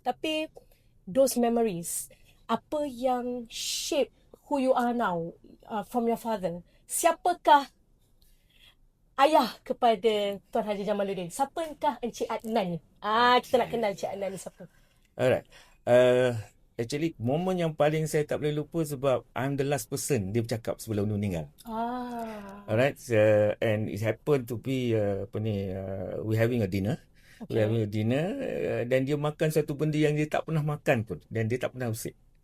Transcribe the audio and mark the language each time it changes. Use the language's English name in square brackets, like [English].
[Malay] Tapi [English] those memories, [Malay] apa yang [English] shape who you are now from your father? [Malay] Siapakah ayah kepada Tuan Haji Jamaluddin? Siapakah Encik Adnan ni? Kita nak kenal Encik Adnan ni siapa? [English] Alright. Actually, [Malay] momen yang paling saya tak boleh lupa sebab [English] I'm the last person [Malay] dia bercakap sebelum dia meninggal. [English] Alright. And it happened to be we having a dinner. We have a dinner [Malay] dan dia makan satu benda yang dia tak pernah makan pun dan dia tak pernah usik.